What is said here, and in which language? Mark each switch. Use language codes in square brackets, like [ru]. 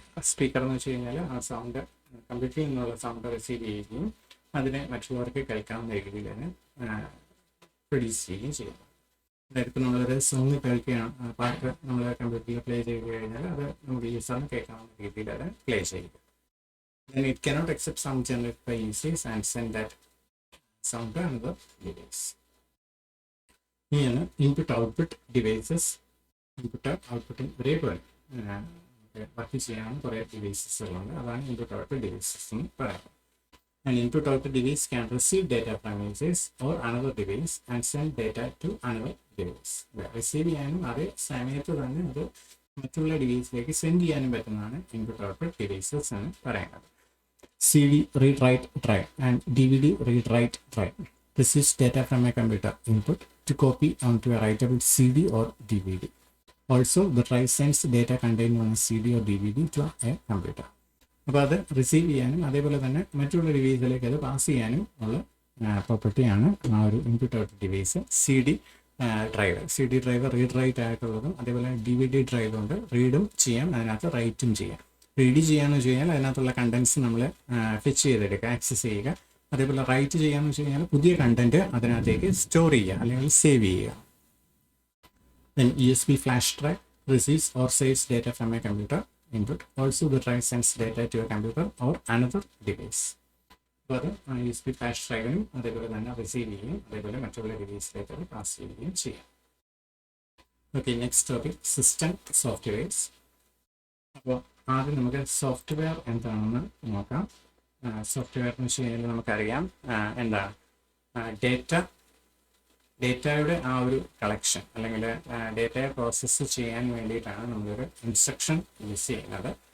[ml] Speaker എന്ന് വെച്ച് കഴിഞ്ഞാൽ ആ സൗണ്ട് കമ്പ്യൂട്ടറിൽ നിന്നുള്ള സൗണ്ട് റിസീവ് ചെയ്യുകയും അതിനെ മറ്റുള്ളവർക്ക് കേൾക്കാവുന്ന രീതിയിൽ തന്നെ പ്രൊഡ്യൂസ് ചെയ്യുകയും ചെയ്യുന്നു. അതായത് ഇപ്പോൾ നമ്മളൊരു സോങ് കേൾക്കുകയാണ്, പാട്ട് നമ്മൾ കമ്പ്യൂട്ടറിൽ പ്ലേ ചെയ്ത് കഴിഞ്ഞാൽ അത് നമുക്ക് യൂസറിന് കേൾക്കാവുന്ന രീതിയിൽ അത് പ്ലേ ചെയ്യുക. [en] Then it cannot accept sound generated by users and send that sound to another device. [ml] ഇനിയാണ് ഇൻപുട്ട് ഔട്ട്പുട്ട് ഡിവൈസസ്. ഇൻപുട്ട് ഔട്ട്പുട്ടും ഒരേപോലെ വർക്ക് ചെയ്യാൻ കുറേ ഡിവൈസസുകളുണ്ട്, അതാണ് ഇൻപുട്ട് ഔട്ട്പുട്ട് ഡിവൈസസ് എന്ന് പറയുന്നത്. [en] An input output device can receive data from users or another device and send data to another device. [ml] Receive ചെയ്യാനും അതേ സമയത്ത് തന്നെ അത് മറ്റുള്ള ഡിവൈസിലേക്ക് സെൻഡ് ചെയ്യാനും പറ്റുന്നതാണ് ഇൻപുട്ട് ഔട്ട്പുട്ട് ഡിവൈസസ് എന്ന് പറയുന്നത്. [en] CD read write drive and DVD read write drive receives data from a computer input to copy onto a writable CD or DVD. Also, the drive sends data contained on a CD or DVD to a computer. [ml] അപ്പോൾ അത് receive ചെയ്യാനും അതേപോലെ തന്നെ മറ്റുള്ള ഡിവൈസിലേക്ക് അത് pass ചെയ്യാനും ഉള്ള പ്രോപ്പർട്ടിയാണ് ആ ഒരു input output device. CD drive read write ആയിട്ടുള്ളതും അതേപോലെ DVD ഡ്രൈവ് ഉണ്ട്, റീഡും ചെയ്യാം അതിനകത്ത് റൈറ്റും ചെയ്യാം. റീഡ് ചെയ്യാന്ന് വെച്ച് കഴിഞ്ഞാൽ അതിനകത്തുള്ള കണ്ടൻസ് നമ്മൾ ഫെച്ച് ചെയ്തെടുക്കുക, ആക്സസ് ചെയ്യുക. അതേപോലെ റൈറ്റ് ചെയ്യാന്ന് വെച്ച് കഴിഞ്ഞാൽ പുതിയ കണ്ടന്റ് അതിനകത്തേക്ക് സ്റ്റോർ ചെയ്യുക അല്ലെങ്കിൽ സേവ് ചെയ്യുക. [en] Then USB flash drive receives or saves data from a computer input. Also, the drive sends data to a computer or another device. [ml] അപ്പോൾ അത് USB ഫ്ലാഷ് ഡ്രൈവിനും അതേപോലെ തന്നെ റിസീവ് ചെയ്യുകയും അതേപോലെ മറ്റുള്ള ഡിവൈസിലേക്ക് അത് പാസ് ചെയ്യുകയും ചെയ്യാം. [en] Okay, next topic system softwares. [ml] അപ്പോൾ ആദ്യം നമുക്ക് സോഫ്റ്റ്വെയർ എന്താണെന്ന് നോക്കാം. സോഫ്റ്റ്വെയർ എന്ന് വെച്ച് കഴിഞ്ഞാൽ നമുക്കറിയാം എന്താണ് ഡേറ്റയുടെ ആ ഒരു കളക്ഷൻ അല്ലെങ്കിൽ ഡേറ്റയെ പ്രോസസ്സ് ചെയ്യാൻ വേണ്ടിയിട്ടാണ് നമ്മളൊരു ഇൻസ്ട്രക്ഷൻ യൂസ് ചെയ്യുന്നത്.